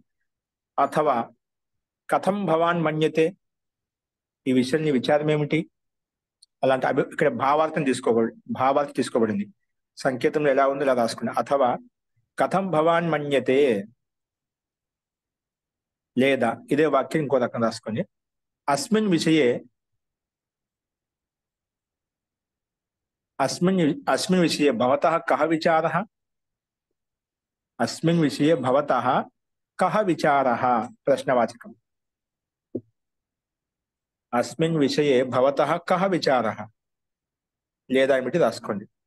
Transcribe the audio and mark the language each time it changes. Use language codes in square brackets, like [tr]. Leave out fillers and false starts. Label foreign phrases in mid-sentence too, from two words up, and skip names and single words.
[sa] అథవా కథం భవాన్ మన్యతే [te] ఈ విషయం నీ విచారం ఏమిటి. అలాంటి ఇక్కడ భావార్థం తీసుకోబడింది. సంకేతంలో ఎలా ఉందో ఇలా రాసుకున్నా. [sa] అథవా కథం భవాన్ మన్యతే [te] లేదా ఇదే వాక్యం ఇంకో రకం రాసుకొని [sa] అస్మిన్ విషయే अस्मिन् विषये भवतः कः विचारः, अस्मिन् विषये भवतः कः विचारः प्रश्नवाचकम्. अस्मिन् विषये भवतः कः विचारः [te] లేదా ఏమిటి రాసుకోండి.